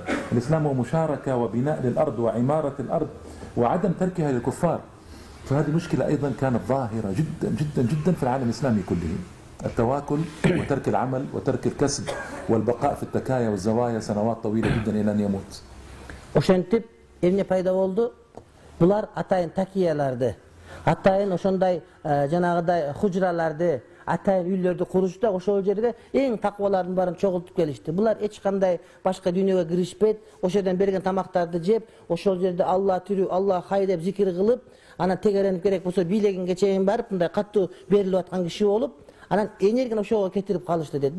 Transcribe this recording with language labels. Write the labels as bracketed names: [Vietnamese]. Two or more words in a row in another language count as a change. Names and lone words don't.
[Arabic] الإسلام هو مشاركة وبناء للأرض وعمارة الأرض وعدم تركها للكفار. فهذه مشكلة أيضا كانت ظاهرة جدا جدا جدا في العالم الإسلامي كله. التواكل وترك العمل وترك الكسب والبقاء في التكايا والزوايا سنوات طويلة جدا إلى أن يموت. [Kyrgyz] Ошентип эмне пайда болду? Булар атайын такияларды, атайын ошондой жанагыдай хужраларды, атайын үйлөрдү курушtu да ошол жерге эң такыбалардын баарын чогултуп келишти. Булар эч кандай башка дүйнөгө киришпейт, ошол жерден берген тамактарды жеп, ошол жерде Алла тирүү, [Arabic] الله حي [Kyrgyz] деп зикир кылып, анан тегеренип керек болсо бийлегинге чейин барып, мындай катуу берилип аткан киши болуп, анан энергияны ошого кетирип калышты дейт.